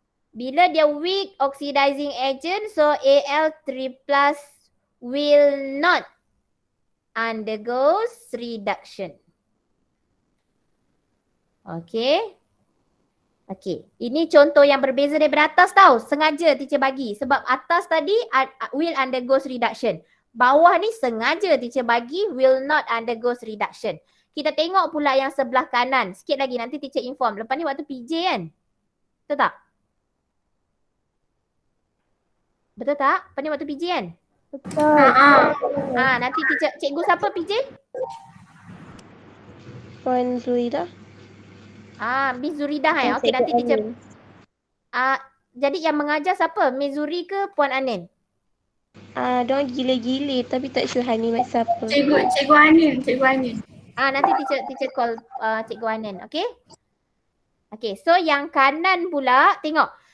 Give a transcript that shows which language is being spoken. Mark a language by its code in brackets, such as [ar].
[ms] Bila dia [en] weak oxidizing agent, so Al3 plus will not undergoes reduction. Okay. Okay. [ms] Ini contoh yang berbeza daripada atas tau. Sengaja teacher bagi. Sebab atas tadi [en] will undergoes reduction. [ms] Bawah ni sengaja teacher bagi [en] will not undergoes reduction. [ms] Kita tengok pula yang sebelah kanan. Sikit lagi nanti teacher inform. Lepas ni waktu PJ kan? Betul tak? Betul tak? Lepas ni waktu PJ kan? Betul. Nanti teacher, cikgu siapa PJ? Puan Zuridah. Miss Zuridah Okey, nanti teacher. Jadi yang mengajar siapa? Miss Zuri ke Puan Anin? Diorang gila-gila tapi tak sure Hani mak siapa. Cikgu Anin. Nanti teacher call Cikgu Anin, okey? Okey, so yang kanan pula, tengok.